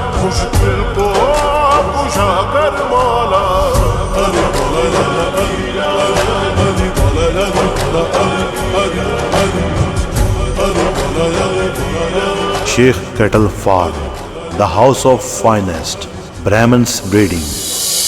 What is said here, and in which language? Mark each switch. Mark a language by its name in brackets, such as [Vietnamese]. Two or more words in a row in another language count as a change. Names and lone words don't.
[Hindi] मुश्किल को कुशा कर मौला। हरि बोला ला ला हरि हरि बोला ला ला हरि हरि हरि हरि बोला ला ला। [English] Sheikh Cattle Farm, the house of finest Brahmins breeding.